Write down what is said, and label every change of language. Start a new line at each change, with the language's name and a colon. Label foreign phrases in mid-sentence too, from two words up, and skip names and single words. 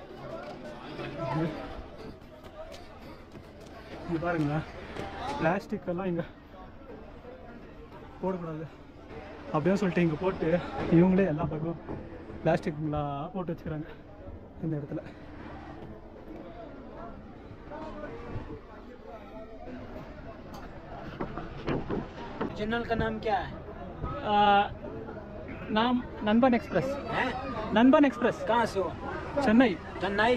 Tamil: இங்கே பாருங்களேன், பிளாஸ்டிக்கெல்லாம் இங்கே போடக்கூடாது அப்படின்னு சொல்லிட்டு இங்கே போட்டு இவங்களே எல்லா பக்கம் பிளாஸ்டிக்லாம் போட்டு வச்சுக்கிறாங்க இந்த இடத்துல.
Hindi: चैनल का नाम क्या है? नाम नंबन एक्सप्रेस हैं? नंबन एक्सप्रेस कहाँ से हो? चेन्नई। चेन्नई।